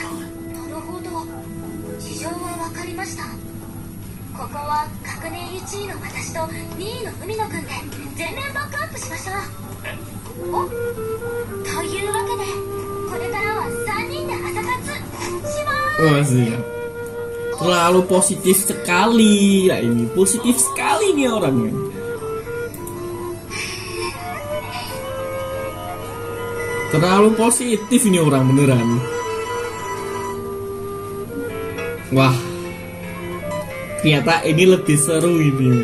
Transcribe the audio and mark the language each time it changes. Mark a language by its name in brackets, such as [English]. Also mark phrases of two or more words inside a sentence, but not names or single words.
[Japanese] なるほど、事情はわかりました。ここは学年1位の私と2位の海野くんで全面バックアップしましょう。おというわけでこれからは3人で朝活します。 [Indonesian] Masih ya. Terlalu positif sekali ya, ini positif sekali nih orangnya. Terlalu positif ini orang beneran. Wah, ternyata ini lebih seru ini.